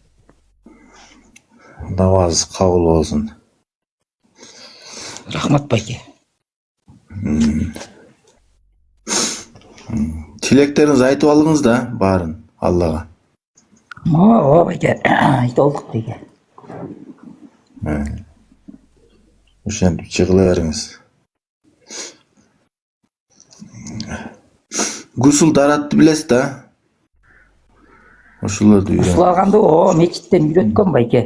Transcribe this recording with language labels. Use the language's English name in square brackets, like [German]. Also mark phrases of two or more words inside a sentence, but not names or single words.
[Kazakh] Намаз қабыл болсын. Рахмат байке. Тілектеріңіз айтып алыңыз да барын Аллаға. О, байке. Айтып алдық байке. [Kyrgyz] Ошентип чыгыла бериңиз. Гусул даратты билесиз да? Ошолорду үйрөн. Гусулаганды мечиттен үйрөткөн байке.